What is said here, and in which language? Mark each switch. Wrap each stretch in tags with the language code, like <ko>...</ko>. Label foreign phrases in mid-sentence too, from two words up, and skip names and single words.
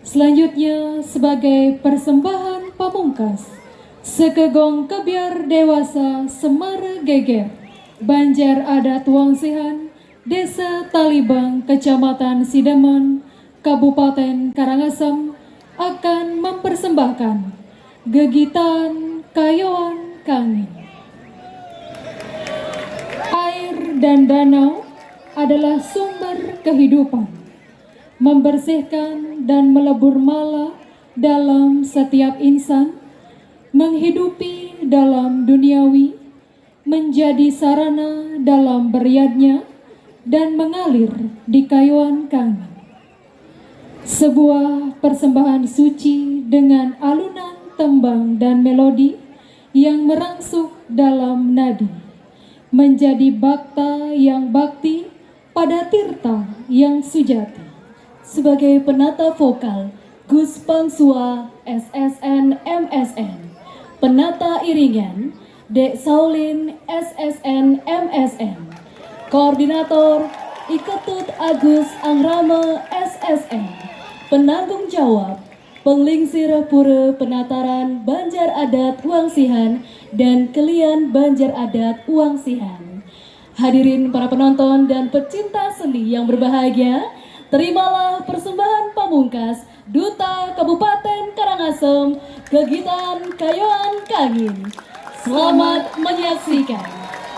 <id>Selanjutnya sebagai persembahan pamungkas, Sekegong Kebiar Dewasa Semara Geger, Banjar Adat Wangsihan, Desa Talibang, Kecamatan Sidaman, Kabupaten Karangasem akan mempersembahkan Gegitan Kayoan Kangin. Air dan danau adalah sumber kehidupan, membersihkan dan melebur mala dalam setiap insan, menghidupi dalam duniawi, menjadi sarana dalam beriadnya, dan mengalir di kayuan kami. Sebuah persembahan suci dengan alunan tembang dan melodi yang merangsuk dalam nadi, menjadi bakta yang bakti pada tirta yang sujati. Sebagai penata vokal, Gus Pangsua SSN MSN. Penata iringan, Dek Saulin SSN MSN. Koordinator, Iketut Agus Angrama SSN. Penanggung jawab, Penglingsir Pura Penataran Banjar Adat Wangsihan dan Kelian Banjar Adat Wangsihan. Hadirin para penonton dan pecinta seni yang berbahagia, terimalah persembahan pamungkas Duta Kabupaten Karangasem, Gegitan Kayoan Kangin. Selamat menyaksikan.</id>